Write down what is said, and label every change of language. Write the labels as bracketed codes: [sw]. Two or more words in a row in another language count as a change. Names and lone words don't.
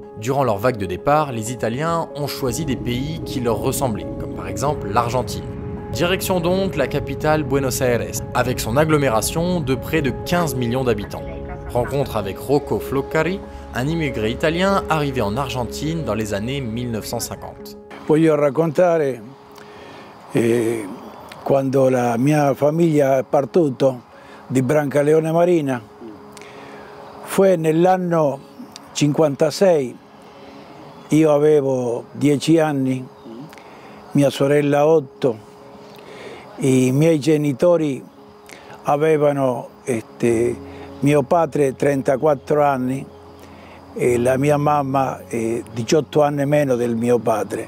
[fr] Durant leur vague de départ, les Italiens ont choisi des pays qui leur ressemblaient, comme par exemple l'Argentine. Direction donc la capitale Buenos Aires, avec son agglomération de près de 15 millions d'habitants. Rencontre avec Rocco Floccari, un immigré italien arrivé en Argentine dans les années 1950. [it] Voglio raccontare quando la mia famiglia è partito di Brancaleone Marina. Fu nell'anno 56, io avevo 10 anni, mia sorella 8, i miei genitori avevano mio padre 34 anni e la mia mamma 18 anni meno del mio padre.